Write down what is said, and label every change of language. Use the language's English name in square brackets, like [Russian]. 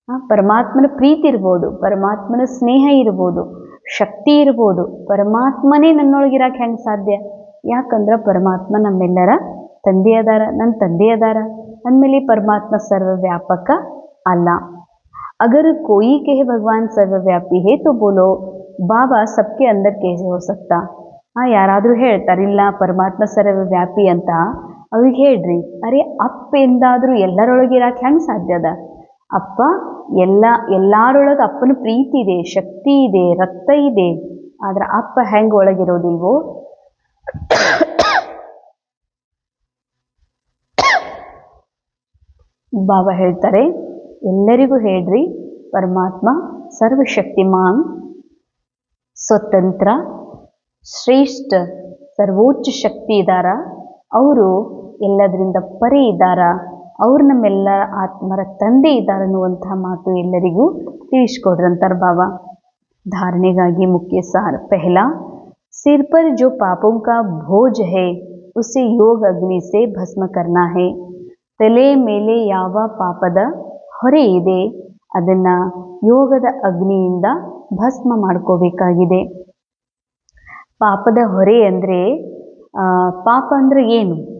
[Kannada] ಪರಮಾತ್ಮನ ಪ್ರೀತಿ ಇರ್ಬೋದು, ಪರಮಾತ್ಮನ ಸ್ನೇಹ ಇರ್ಬೋದು, ಶಕ್ತಿ ಇರ್ಬೋದು, ಪರಮಾತ್ಮನೇ ನನ್ನೊಳಗಿರಕ್ಕೆ ಹೆಂಗೆ ಸಾಧ್ಯ? ಯಾಕಂದ್ರೆ ಪರಮಾತ್ಮ ನಮ್ಮೆಲ್ಲರ ತಂದೆ ಅದಾರ, ನನ್ನ ತಂದೆ ಅದಾರ ಅಂದಮೇಲೆ ಪರಮಾತ್ಮ ಸರ್ವವ್ಯಾಪಕ ಅಲ್ಲ. [Hindi] अगर कोई कहे भगवान सर्वव्यापी है तो बोलो बाबा सबके अंदर कैसे हो सकता? [Kannada] ಯಾರಾದರೂ ಹೇಳ್ತಾರೆ ಇಲ್ಲ ಪರಮಾತ್ಮ ಸರ್ವವ್ಯಾಪಿ ಅಂತ, ಅವ್ರಿಗೆ ಹೇಳ್ರಿ, ಅರೆ ಅಪ್ಪ ಎಂದಾದರೂ ಎಲ್ಲರೊಳಗಿರಕ್ಕೆ ಹೆಂಗೆ ಸಾಧ್ಯ ಅದ? ಅಪ್ಪ ಎಲ್ಲರೊಳಗೆ ಅಪ್ಪನ ಪ್ರೀತಿ ಇದೆ, ಶಕ್ತಿ ಇದೆ, ರಕ್ತ ಇದೆ, ಆದ್ರೆ ಅಪ್ಪ ಹೆಂಗೆ ಒಳಗಿರೋದಿಲ್ವೋ ಬಾಬಾ ಹೇಳ್ತಾರೆ, ಎಲ್ಲರಿಗೂ ಹೇಳ್ರಿ ಪರಮಾತ್ಮ ಸರ್ವಶಕ್ತಿಮಾನ್, ಸ್ವತಂತ್ರ, ಶ್ರೇಷ್ಠ, ಸರ್ವೋಚ್ಚ ಶಕ್ತಿ ಇದ್ದಾರ, ಅವರು ಎಲ್ಲದರಿಂದ ಪರಿ ಇದ್ದಾರ, ಅವ್ರು ನಮ್ಮೆಲ್ಲ ಆತ್ಮರ ತಂದೆ ಇದ್ದಾರೆ ಅನ್ನುವಂಥ ಮಾತು ಎಲ್ಲರಿಗೂ ತಿಳಿಸ್ಕೊಡ್ರಂತಾರೆ ಬಾಬಾ. [Hindi] धारनेಗಾಗಿ मुख्य सार पहला, सिर पर जो पापों का बोझ है उसे योग अग्नि से भस्म करना है. [Kannada] ತಲೆ ಮೇಲೆ ಯಾವ ಪಾಪದ ಹೊರೆ ಇದೆ ಅದನ್ನು ಯೋಗದ ಅಗ್ನಿಯಿಂದ ಭಸ್ಮ ಮಾಡ್ಕೋಬೇಕಾಗಿದೆ. ಪಾಪದ ಹೊರೆ ಅಂದರೆ, ಪಾಪ ಅಂದರೆ ಏನು?